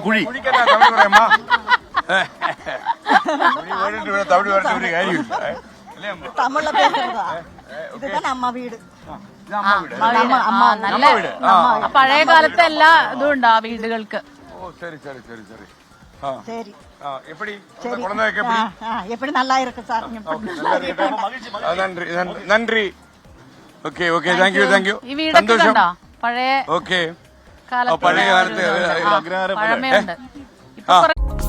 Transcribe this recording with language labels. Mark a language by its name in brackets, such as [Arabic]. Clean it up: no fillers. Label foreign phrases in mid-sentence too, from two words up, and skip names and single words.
[Malayalam] തമിഴ് പറഞ്ഞ ഒരു കാര്യമില്ല. തമിഴിലെ പേരുണ്ടോ? ഇതാണ് അമ്മ വീട്. നല്ല പഴയ കാലത്തെ എല്ലാ ഇതും ഉണ്ട് ആ വീടുകൾക്ക്. ശരി ശരി [Tamil] எப்படி எப்படி நல்லா இருக்கு சார். [Malayalam] നന്ദി. [English] okay thank you. [Malayalam] ഈ വീടൊക്കെ കണ്ടോ? പഴയ ഓക്കെ കാലത്ത് പഴയ കാലത്ത് പഴമയുണ്ട്.